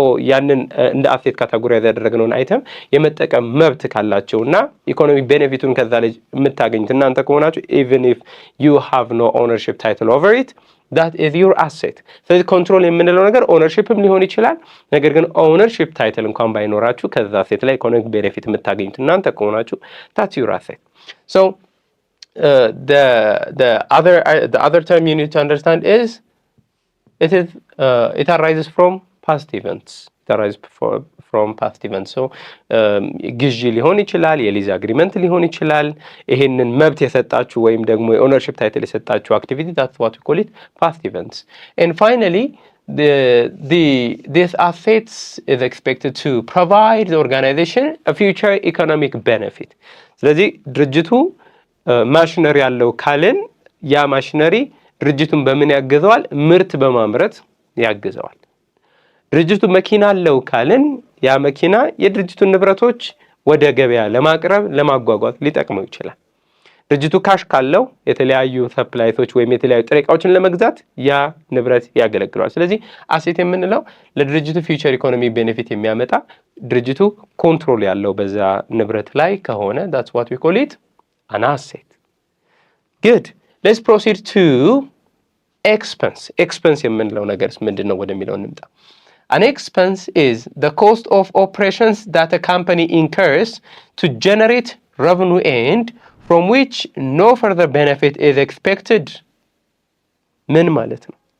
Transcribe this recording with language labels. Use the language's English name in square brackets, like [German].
[Amharic] ያንን እንደ አሴት ካታጎሪ ያደረግነውን አይተም የመጠቀም መብት ካላቸውና ኢኮኖሚክ ቤኔፊቱን ከዛ ላይ የምታገኙት እናንተ ከሆናችሁ [English] even if you have no ownership title over it, that is your asset. [Amharic] ስለዚህ ኮንትሮል የምንለው ነገር ኦነርሺፕም ሊሆን ይችላል። ነገር ግን ኦነርሺፕ ታይትል እንኳን ባይኖራችሁ ከዛ አሴት ላይ ኢኮኖሚክ ቤኔፊት የምታገኙት እናንተ ከሆናችሁ [English] that's your asset. So the other term you need to understand is it arises from past events. It arises from past events. [Amharic] So ግዢ ሊሆን ይችላል፣ የሊዝ አግሪመንት ሊሆን ይችላል። ይሄንን መብት የሰጣችሁ ወይም ደግሞ የኦነርሺፕ ታይትል የሰጣችሁ activity, [English] that's what we call it, past events. And finally this assets is expected to provide the organization a future economic benefit. [Amharic] ስለዚህ ድርጅቱ ማሽነሪ ያለው ካልን ያ ማሽነሪ ድርጅቱን በምን ያግዘዋል? ምርት በማምረት ያግዘዋል። ድርጅቱ መኪና አለው ካልን ያ መኪና የድርጅቱን ንብረቶች ወደ ገበያ ለማቅረብ ለማጓጓዝ ሊጠቅመው ይችላል። ድርጅቱ ካሽ ካለው የተለያዩ ሰፕላይቶች ወይም የተለያዩ ጥሬ ዕቃዎችን ለመግዛት ያ ንብረት ያገለግለዋል። ስለዚህ አሴት የምንለው ለድርጅቱ ፊውቸር ኢኮኖሚ ቤኔፊት የሚያመጣ ድርጅቱ ኮንትሮል ያለው በዛ ንብረት ላይ ከሆነ [English] that's what we call it an asset. Good. Let's proceed to expense. [Amharic] Expense የምንለው ነገርስ ምንድነው ወደሚለው እንምጣ። [English] An expense is the cost of operations that a company incurs to generate revenue and from which no further benefit is expected. [Amharic] ምን ማለት ነው?